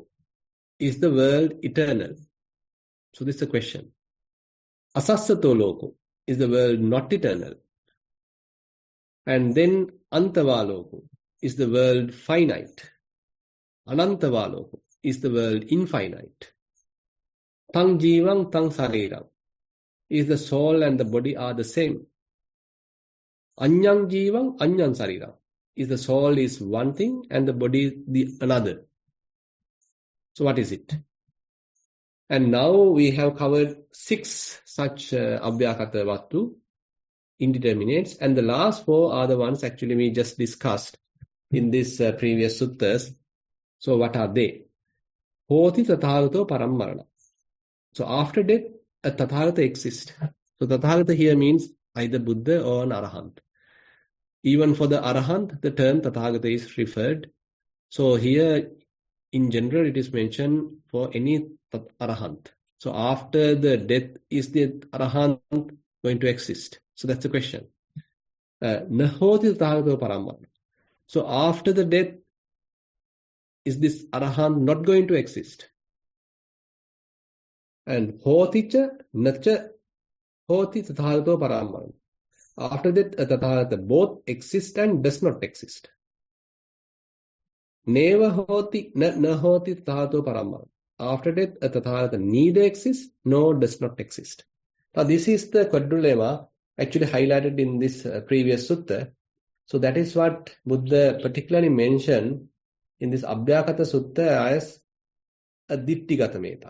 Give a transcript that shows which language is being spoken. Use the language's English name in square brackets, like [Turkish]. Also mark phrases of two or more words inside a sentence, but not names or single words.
[English] Is the world eternal? So this is the question. [Pali] Asassato loko. [English] Is the world not eternal? And then [Pali] antava loko. [English] Is the world finite? [Pali] Anantava loko. [English] Is the world infinite? [Pali] Tang jivang tang sariram. [English] Is the soul and the body are the same? [Pali] Anyang jivang anyang sariram. [English] Is the soul is one thing and the body the another. So what is it? And now we have covered 6 such [Pali] abhyakata vattu, [English] indeterminates, and the last 4 are the ones actually we just discussed in this previous suttas. So what are they? [Pali] Hoti tathagato parammarana. [English] So after death, a tathagata exists. So tathagata here means either Buddha or an arahant. Even for the arahant, the term tathagata is referred. So here, in general, it is mentioned for any arahant. So after the death, is the arahant going to exist? So that's the question. [Pali] Nahoti tathagato parammarana. [English] So after the death, is this arahant not going to exist? [Pali] And hoticha nacha hoti tathagato parammarana. [English] After that, tathagata both exist and does not exist. [Pali] Neva hoti na hoti tathagato parammarana. [English] After that, a tathagata neither exists nor does not exist. Now this is the quadrilemma actually highlighted in this previous sutta. So that is what Buddha particularly mentioned in this Abhyakata Sutta as a [Pali] ditthigata meta.